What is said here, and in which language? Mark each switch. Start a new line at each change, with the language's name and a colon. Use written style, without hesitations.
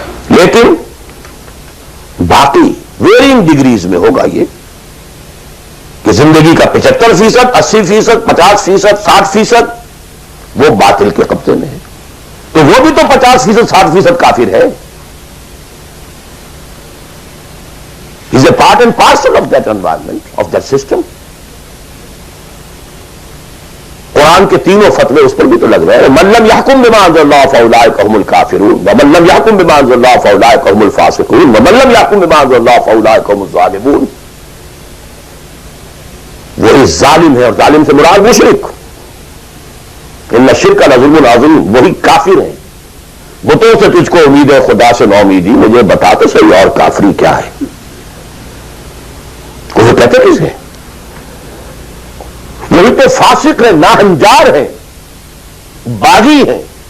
Urdu: لیکن باقی
English: varying degrees
Urdu: میں ہوگا یہ کہ زندگی کا 75%, 80%, 50%, 60% وہ باطل کے قبضے میں ہے. تو وہ بھی تو 50%, 60% کافر ہے.
English: Is a part and parcel of that environment, of that system.
Urdu: قرآن کے تینوں فتوے اس پر بھی تو لگ رہے ہیں.
Arabic: من لم يحكم بما انزل الله فاولئك هم الكافرون ومن لم يحكم بما انزل الله فاولئك هم الفاسقون ومن لم يحكم بما انزل الله فاولئك هم الظالمون.
Urdu: وہی ظالم ہے, اور ظالم سے مراد مشرک.
Arabic: ان الشرک لظلم عظیم,
Urdu: وہی کافر ہیں. بتوں سے تجھ کو امید ہے, خدا سے نا امیدی. مجھے بتا تو صحیح اور کافری کیا ہے. وہ کہتے کسے, وہی تو فاسق ہے, ناہنجار ہے, باغی ہے.